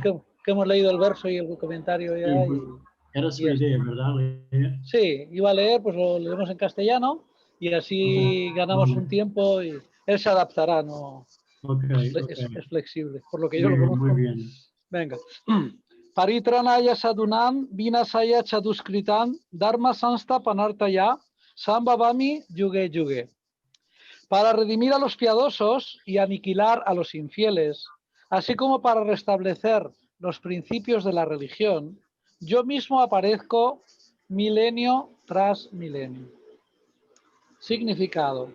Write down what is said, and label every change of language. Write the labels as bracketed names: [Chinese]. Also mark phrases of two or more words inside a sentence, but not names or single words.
[Spanish] que hemos leído el verso y el comentario ya. Sí, pues, era su y ya idea, ¿verdad? Leer. sí, iba a leer, pues lo leemos en castellano y así ganamos un tiempo y él se adaptará, ¿no? Ok, Es flexible, por lo que yo Muy lo bien, conozco. muy bien. Venga. [Sanskrit] परित्राणाय साधूनाम्, विनाशाय च दुष्कृताम्, धर्म संस्था पनार्थाय, सम्भवामि युगे युगे. [Spanish] Para redimir a los piadosos y aniquilar a los infieles, así como para restablecer los principios de la religión, yo mismo aparezco milenio tras milenio. Significado.